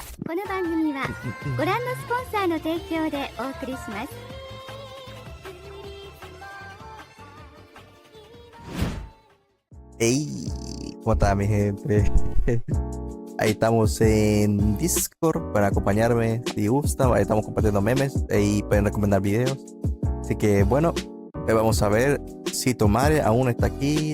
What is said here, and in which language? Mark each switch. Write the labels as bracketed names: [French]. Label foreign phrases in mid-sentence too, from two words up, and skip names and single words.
[Japanese] この番組はご覧のスポンサーの提供でお送りします。 [Spanish] Hey, ¿cómo está mi gente? Ahí estamos en Discord para acompañarme si gustan. Ahí estamos compartiendo memes y pueden recomendar videos. Así que bueno, hoy vamos a ver si Tomare aún está aquí.